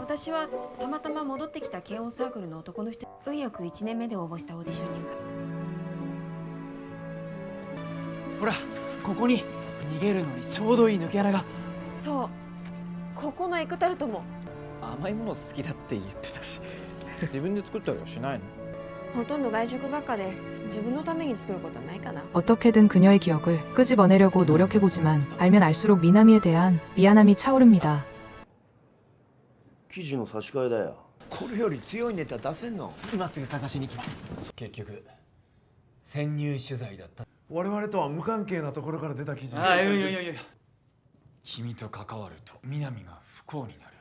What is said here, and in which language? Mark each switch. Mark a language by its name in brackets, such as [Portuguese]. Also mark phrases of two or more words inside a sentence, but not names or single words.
[Japanese] 私はたまたま戻ってきた軽音サークルの男の人運よく1年目で応募したオーディションに受かっほら、ここに逃げるのにちょうどいい抜け穴が。そうここのエクタルトも甘いもの好きだって言ってたし。自分で作ったりはしないの？ほとんど外食ばっかで自分のために作ることはないかな [Korean] 어떻게든 그녀의 기억을 끄집어내려고 노력해보지만 알면 알수록 미나미에 대한 미안함이 차오릅니다. [Japanese] 記事の差し替えだよこれより強いネタ出せんの？今すぐ探しに行きます。結局潜入取材だった。我々とは無関係なところから出た記事で。いやいやいやいや、君と関わると南が不幸になる。